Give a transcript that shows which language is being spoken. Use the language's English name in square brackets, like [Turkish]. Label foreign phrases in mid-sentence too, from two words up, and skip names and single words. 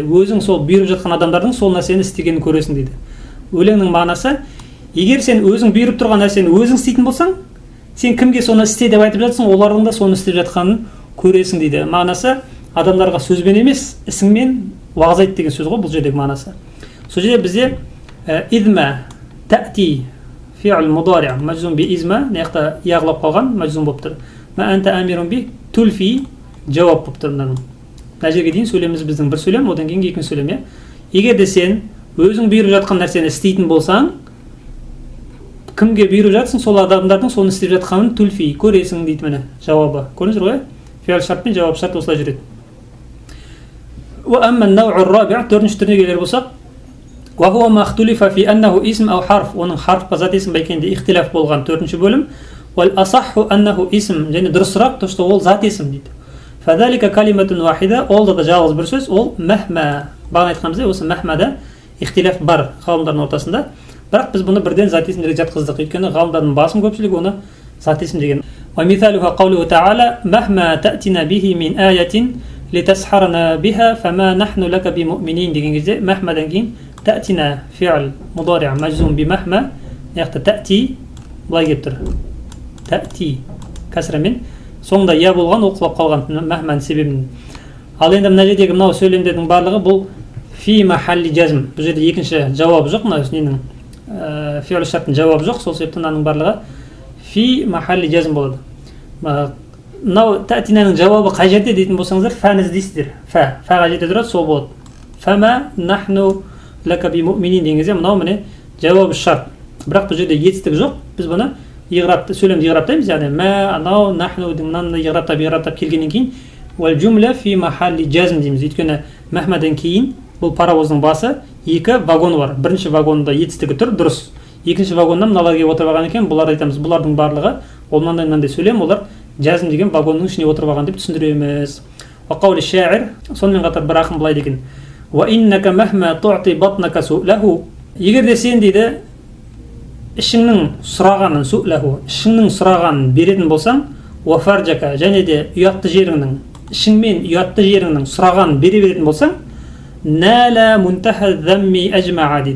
[Kazakh] Өзің сол бұйырып жатқан адамдардың сол нәрсені істегенін көресің дейді. Өлеңнің мағынасы, егер сен өзің бұйырып тұрған нәрсені өзің істейтін болсаң, сен кімге соны істе деп айтып жатсың, олардың да соны істеп жатқанын көресің дейді. Мағынасы адамдарға сөзбен емес, ісіңмен уағыз айт деген сөз ғой бұл жердегі мағынасы. Сол жерде бізде [Arabic] إذ ما تأت فعل مضارع مجزوم بإذ ما, [Kazakh] мына яғлап қалған мәжзум болып тұр. [Arabic] ما أنت آمر به تلف [Kazakh] жауап болып тұр мынаның. Мына жерге дейін сөйлеміміз біздің бір сөйлем, одан кейін екінші сөйлем, иә. Егер де сен өзің бұйырып жатқан нәрсені істейтін болсаң, кімге бұйырып жатсың, сол адамдардың соны істеп жатқанын тульфи көресің дейді міне жауабы. Көрдіңіздер ғой? [Arabic] فعل الشرط [Kazakh] пен [Arabic] جواب الشرط [Kazakh] осылай жүреді. [Arabic] وأما النوع الرابع [Kazakh] төртінші түріне келер болсақ, [Arabic] وهو ما اختلف في أنه اسم أو حرف. [Kazakh] Оның харф па зат есім ба екенінде ихтилаф болған төртінші бөлім. [Arabic] والأصح أنه اسم, [Kazakh] және дұрысырақ [Russian] то, что [Kazakh] ол зат есім дейді. [Arabic] فذلك كلمة واحدة, [Kazakh] ол да жалғыз бір сөз, ол мәхмә. Бағана айтқанымыздай осы мәхмәда ихтилаф бар ғалымдардың ортасында. Бірақ біз бұны бірден зат есімдерге жатқыздық, өйткені ғалымдардың басым көпшілігі оны зат есім деген. [Arabic] ومثالها قوله تعالى مهما تأتنا به من آية لتسحرنا بها فما نحن لك بمؤمنين [Kazakh] деген кезде мәхмәден кейін [Arabic] تأتنا فعل مضارع مجزوم بمهما, яқты تأتي [Kazakh] былай келіп тұр. تأتي кәсірімен соңында я болған, оқылап қалған мәхмәнің себебін. Ал енді мына жердегі мынау сөйлемдердің барлығы бұл [Arabic] في محل جزم. [Kazakh] Бұл жерде екінші жауабы жоқ, мына ненің фи'л шарттың жауабы жоқ, сол себептен мынаның барлығы [Arabic] في محل جزم [Kazakh] болады. Мынау тәтинаның жауабы қай жерде дейтін болсаңыздар, фәні іздейсіздер. Фәға жерде тұрады, сол болады. [Arabic] فما نحن لك بمؤمنين [Kazakh] деген кезде мынау міне жауабы шарт. Бірақ бұл жерде етістік жоқ. Біз бұны иғрапты, сөйлемді иғраптаймыз, яғни мә, анау, нахну мынаны иғраптап келгеннен кейін [Arabic] والجملة في محل جزم [Kazakh] дейміз. Өйткені мәхмәден кейін бұл паровоздың басы екі вагоны бар. Бірінші вагонында етістігі тұр, дұрыс. Екінші вагонда мыналар келіп отырып алған екен, бұлар айтамыз, бұлардың барлығы ол мынандай сөйлем, олар жазм деген вагонның ішіне отырып алған деп түсіндіреміз. [Arabic] وقال الشاعر, [Kazakh] сонымен қатар бір ақын былай деген. [Arabic] وإنك مهما تعط بطنك سؤله. [Kazakh] Егер де сен дейді ішіңнің сұрағанын су'лаху, ішіңнің сұрағанын беретін болсаң, [Arabic] وفرجك, [Kazakh] және де ұятты жеріңнің, ішіңмен ұятты жеріңнің сұрағанын бере беретін болсаң, [Arabic] نالا منتهى الذم أجمعا [Kazakh] дейді.